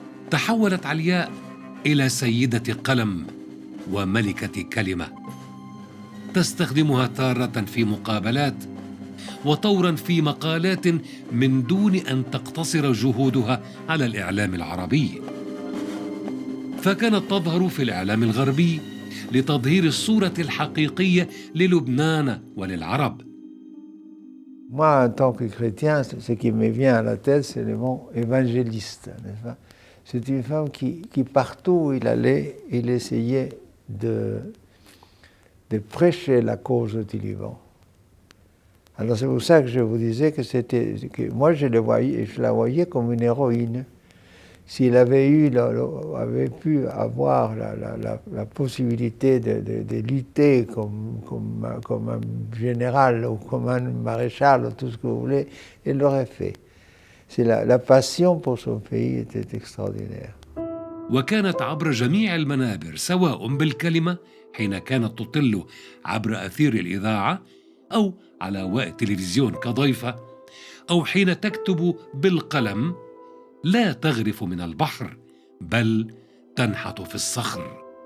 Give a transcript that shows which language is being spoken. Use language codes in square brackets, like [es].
[ar] تحولت علياء إلى سيدة قلم وملكة كلمة، تستخدمها تارة في مقابلات وطورا في مقالات من دون أن تقتصر جهودها على الإعلام العربي، فكانت تظهر في الإعلام الغربي لتظهير الصورة الحقيقية للبنان وللعرب. [fr] Moi, en tant que chrétien, ce qui me vient à la tête, c'est le mot évangéliste, n'est-ce pas? C'est une femme qui partout où il allait, il essayait de prêcher la cause du Liban. Alors c'est pour ça que je vous disais que moi je la voyais comme une héroïne. S'il avait pu avoir la possibilité de lutter comme un général ou comme un maréchal ou tout ce que vous voulez, il l'aurait fait. C'est la passion pour son pays était extraordinaire. [ar] وكانت عبر جميع المنابر، سواء بالكلمة حين كانت تطل عبر أثير الإذاعة أو على هواء التلفزيون كضيفة، أو حين تكتب بالقلم، لا تغرف من البحر بل تنحت في الصخر.